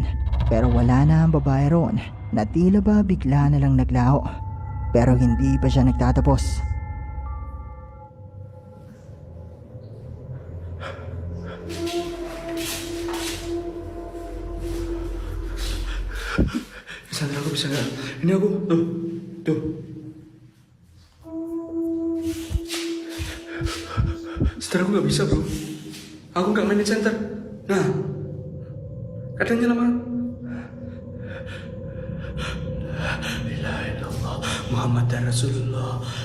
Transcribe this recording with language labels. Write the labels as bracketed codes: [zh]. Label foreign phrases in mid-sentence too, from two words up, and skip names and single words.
[tl] Pero wala na ang babae roon na tila ba bigla na lang naglaho. Pero hindi pa siya nagtatapos. Sandra, [id] aku bisa nggak? Ini aku, tuh, tuh. Sandra, aku nggak bisa, bro. Aku nggak main di center. Nah, katanya lama. [ar] لا إله إلا الله محمد رسول الله.